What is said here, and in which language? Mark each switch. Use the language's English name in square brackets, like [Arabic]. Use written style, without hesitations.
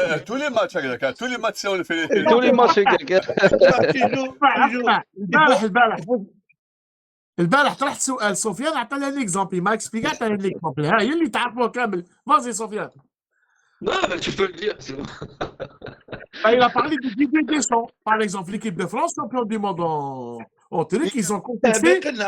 [French] Tous les matchs, tous les matchs, on le fait. tous les matchs [Arabic] البارح طرحت سؤال سفيان عطانا ليكزامبل ما اكسبليكا عطانا ليكزامبل ها هي اللي تعرفوها كامل فازي سفيان. [French] Non, mais tu peux le dire, c'est bon. Il a parlé de Didier Deschamps, par exemple, l'équipe de France, champion du monde en télé, qu'ils ont contesté.